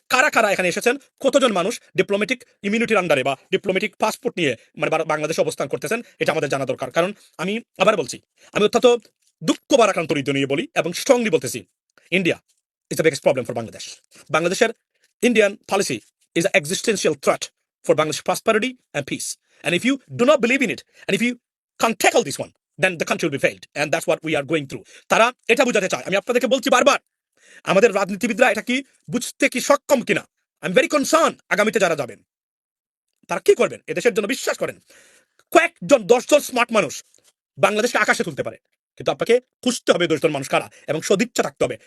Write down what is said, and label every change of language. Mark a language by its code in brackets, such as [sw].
[bn] কারা কারা এখানে এসেছেন, কতজন মানুষ ডিপ্লোম্যাটিক ইমিউনিটির আন্ডারে বা ডিপ্লোম্যাটিক পাসপোর্ট নিয়ে মানে বাংলাদেশে অবস্থান করতেছেন, এটা আমাদের জানা দরকার। কারণ আমি আবার বলছি, আমি অত্যন্ত দুঃখ বারাক্রান্ত হৃদয় নিয়ে বলি এবং স্ট্রংলি বলতেছি, [en] India is the biggest problem for Bangladesh. বাংলাদেশের Indian policy is a existential threat for Bangladesh prosperity and peace. And if you do not believe in it, and if you can't tackle this one, then the country will be failed. And that's what we are going through. [bn] তারা এটা বুঝাতে চায়। আমি আপনাদেরকে বলছি বারবার, আমাদের রাজনীতিবিদরা এটা কি বুঝতে কি সক্ষম কিনা। [en] I am very concern [bn] আগামীতে যারা যাবেন তারা কি করবেন। এদেশের জন্য বিশ্বাস করেন, কয়েকজন 10 জন স্মার্ট মানুষ বাংলাদেশকে আকাশে তুলতে পারে, কিন্তু আপনাকে খুঁজতে হবে 10 জন মানুষ কারা এবং সদিচ্ছা থাকতে হবে।